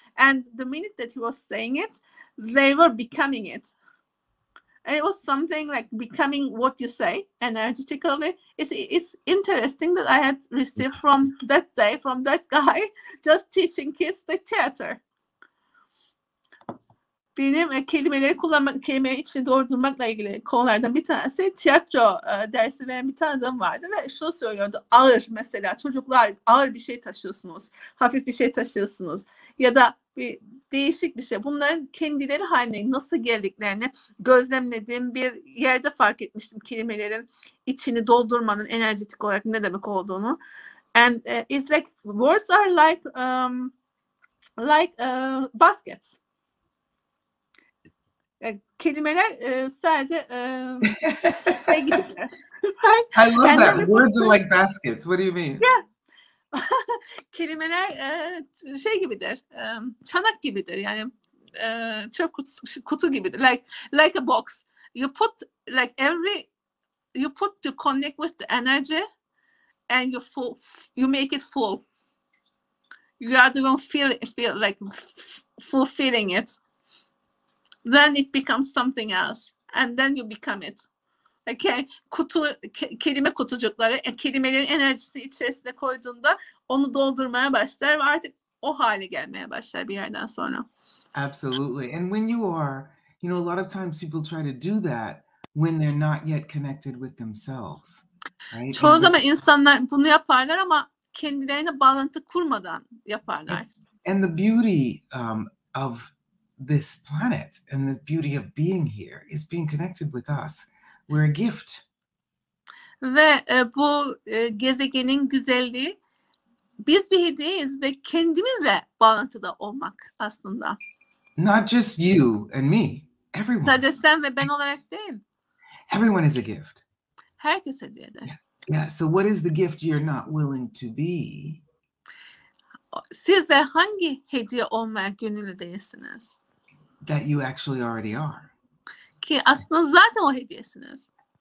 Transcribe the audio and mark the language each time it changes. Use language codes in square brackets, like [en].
[en] And the minute that he was saying it, they were becoming it. And it was something like becoming what you say energetically. It's interesting that I had received from that day, from that guy, just teaching kids the theater. [tr] Benim kelimeleri kullanmak, kelimeleri içine doldurmakla ilgili konulardan bir tanesi tiyatro dersi veren bir tanıdığım vardı ve şunu söylüyordu. Ağır, mesela çocuklar ağır bir şey taşıyorsunuz, hafif bir şey taşıyorsunuz ya da bir değişik bir şey. Bunların kendileri haline nasıl geldiklerini gözlemlediğim bir yerde fark etmiştim, kelimelerin içini doldurmanın enerjetik olarak ne demek olduğunu. [en] And it's like words are like baskets. [tr] Kelimeler sadece şey gibidir. [en] I love that. Words are like baskets. What do you mean? [tr] Yeah. Kelimeler şey gibidir. Çanak gibidir. Yani çöp kutu gibidir. [en] Like a box. You put to connect with the energy and you make it full. You are the one feel like fulfilling it. Then it becomes something else. And then you become it. Okay. [tr] Kelime kutucukları, kelimelerin enerjisi içerisine koyduğunda onu doldurmaya başlar ve artık o hale gelmeye başlar bir yerden sonra. [en] Absolutely. And when you are, you know, a lot of times people try to do that when they're not yet connected with themselves. Right? [tr] Çoğu zaman insanlar bunu yaparlar ama kendilerine bağlantı kurmadan yaparlar. [en] And the beauty of this planet and the beauty of being here is being connected with us. We're a gift. [tr] Ve bu gezegenin güzelliği biz bir hediyeyiz ve kendimizle bağlantıda olmak aslında. [en] Not just you and me, everyone. [tr] Sadece sen ve ben olarak değil. [en] Everyone is a gift. [tr] Herkes hediyedir. [en] Yeah, so what is the gift you're not willing to be? [tr] Sizler hangi hediye olmaya gönüllü değilsiniz? [en] That you actually already are. [tr] Ki aslında zaten o hediyesiniz.